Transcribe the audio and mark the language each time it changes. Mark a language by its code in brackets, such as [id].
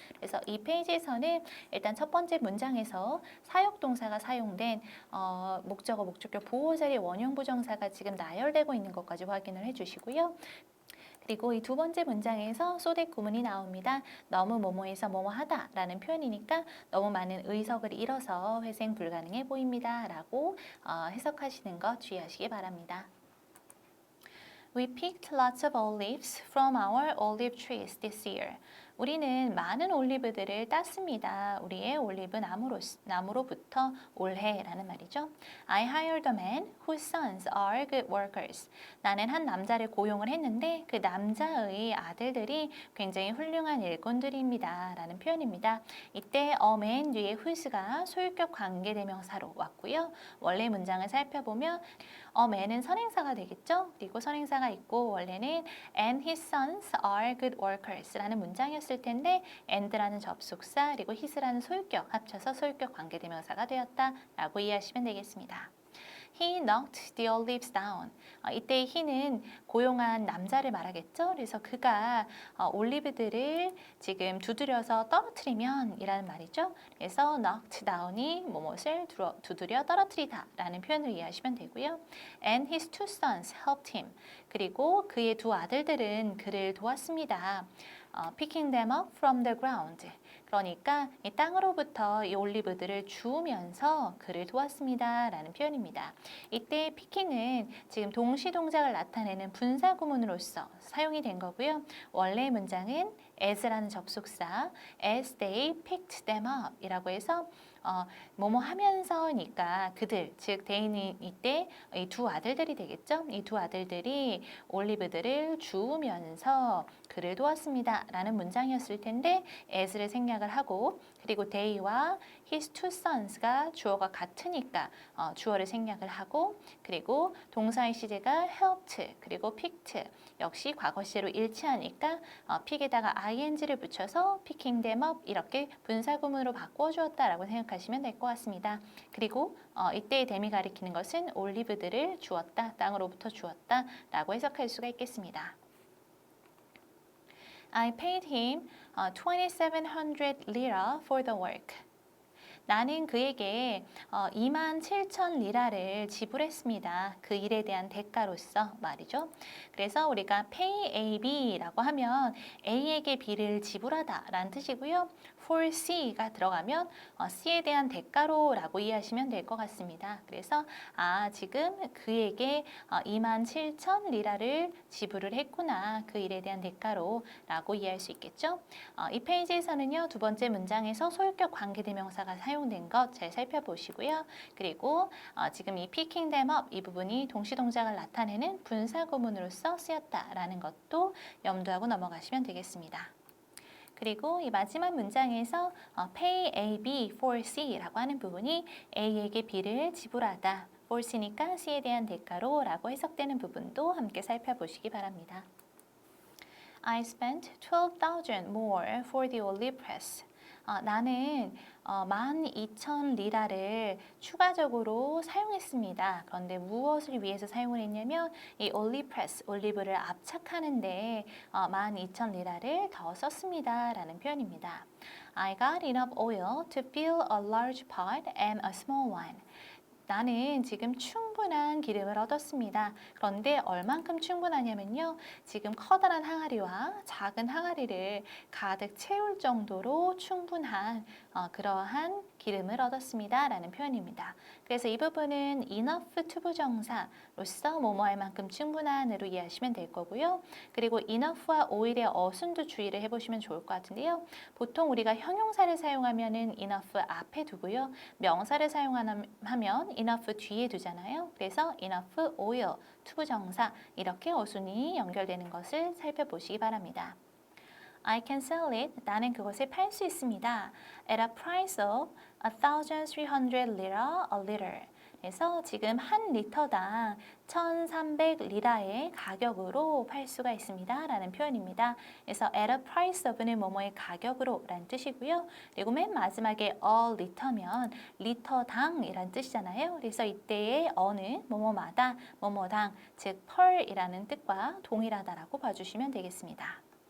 [ko] 그래서 이 페이지에서는 일단 첫 번째 문장에서 사역동사가 사용된 목적어, 목적격, 보호자리, 원형 부정사가 지금 나열되고 있는 것까지 확인을 해주시고요. 그리고 이 두 번째 문장에서 소댓 구문이 나옵니다. 너무 뭐뭐해서 뭐뭐하다 라는 표현이니까 너무 많은 의석을 잃어서 회생 불가능해 보입니다 라고 해석하시는 것 주의하시기 바랍니다. [en] We picked lots of olives from our olive trees this year. [ko] 우리는 많은 올리브들을 땄습니다. 우리의 올리브 나무로부터 올해라는 말이죠. [en] I hired a man whose sons are good workers. [ko] 나는 한 남자를 고용을 했는데 그 남자의 아들들이 굉장히 훌륭한 일꾼들입니다. 라는 표현입니다. 이때 a man 뒤에 whose가 소유격 관계대명사로 왔고요. 원래 문장을 살펴보면 a man은 선행사가 되겠죠. 그리고 선행사가 있고 원래는 [en] and his sons are good workers [ko] 라는 문장이었을 텐데 and라는 접속사 그리고 his라는 소유격 합쳐서 소유격 관계대명사가 되었다라고 이해하시면 되겠습니다. [en] He knocked the olives down. [ko] 이때 he는 고용한 남자를 말하겠죠. 그래서 그가 올리브들을 지금 두드려서 떨어뜨리면 이라는 말이죠. 그래서 knocked down이 무엇을 두드려 떨어뜨리다 라는 표현을 이해하시면 되고요. [en] And his two sons helped him. [ko] 그리고 그의 두 아들들은 그를 도왔습니다. [en] Picking them up from the ground. [ko] 그러니까 이 땅으로부터 이 올리브들을 주우면서 그를 도왔습니다 라는 표현입니다. 이때 picking은 지금 동시 동작을 나타내는 분사 구문으로서 사용이 된 거고요. 원래 문장은 as라는 접속사 [en] as they picked them up [ko] 이라고 해서 뭐뭐 하면서니까 그들, 즉 대인이 이때 이 두 아들들이 되겠죠. 이 두 아들들이 올리브들을 주우면서 그를 도왔습니다 라는 문장이었을 텐데 as를 생략을 하고 그리고 they와 his two sons가 주어가 같으니까 주어를 생략을 하고 그리고 동사의 시제가 helped 그리고 picked 역시 과거 시제로 일치하니까 pick에다가 ing를 붙여서 [en] picking them up [ko] 이렇게 분사구문으로 바꿔 주었다라고 생각하시면 될 것 같습니다. 그리고 이때의 them이 가리키는 것은 올리브들을 주었다, 땅으로부터 주었다 라고 해석할 수가 있겠습니다. [en] I paid him 2,700 lira for the work. [ko] 나는 그에게 27,000 리라를 지불했습니다. 그 일에 대한 대가로서 말이죠. 그래서 우리가 pay A, B라고 하면 A에게 B를 지불하다 라는 뜻이고요. for C가 들어가면 C에 대한 대가로 라고 이해하시면 될 것 같습니다. 그래서 지금 그에게 27,000 리라를 지불을 했구나. 그 일에 대한 대가로 라고 이해할 수 있겠죠. 이 페이지에서는요. 두 번째 문장에서 소유격 관계대명사가 사용된 것 잘 살펴보시고요. 그리고 지금 이 [en] picking them up [ko] 이 부분이 동시동작을 나타내는 분사구문으로서 쓰였다라는 것도 염두하고 넘어가시면 되겠습니다. 그리고 이 마지막 문장에서 pay A, B for C라고 하는 부분이 A에게 B를 지불하다. for C니까 C에 대한 대가로 라고 해석되는 부분도 함께 살펴보시기 바랍니다. [en] I spent 12,000 more for the olive press. [ko] 나는 12,000 리라를 추가적으로 사용했습니다. 그런데 무엇을 위해서 사용을 했냐면 이 올리브 프레스, 올리브를 압착하는데 12,000 리라를 더 썼습니다. 라는 표현입니다. [en] I got enough oil to fill a large pot and a small one. [ko] 나는 지금 충분한 기름을 얻었습니다. 그런데 얼만큼 충분하냐면요. 지금 커다란 항아리와 작은 항아리를 가득 채울 정도로 충분한 그러한 기름을 얻었습니다. 라는 표현입니다. 그래서 이 부분은 enough 투부정사로서 뭐뭐할 만큼 충분한으로 이해하시면 될 거고요. 그리고 enough와 oil의 어순도 주의를 해보시면 좋을 것 같은데요. 보통 우리가 형용사를 사용하면은 enough 앞에 두고요. 명사를 사용하면 enough 뒤에 두잖아요. 그래서 enough, oil, 투부정사 이렇게 어순이 연결되는 것을 살펴보시기 바랍니다. [en] I can sell it. [ko] 나는 그것을 팔 수 있습니다. [en] At a price of 1,300 lira a liter. [ko] 그래서 지금 한 리터당 1,300리라의 가격으로 팔 수가 있습니다. 라는 표현입니다. 그래서 at a price of는 뭐뭐의 가격으로 라는 뜻이고요. 그리고 맨 마지막에 a 리터면 리터당 이란 뜻이잖아요. 그래서 이때의 어는 뭐뭐마다, 뭐뭐당, 즉 per이라는 뜻과 동일하다라고 봐주시면 되겠습니다.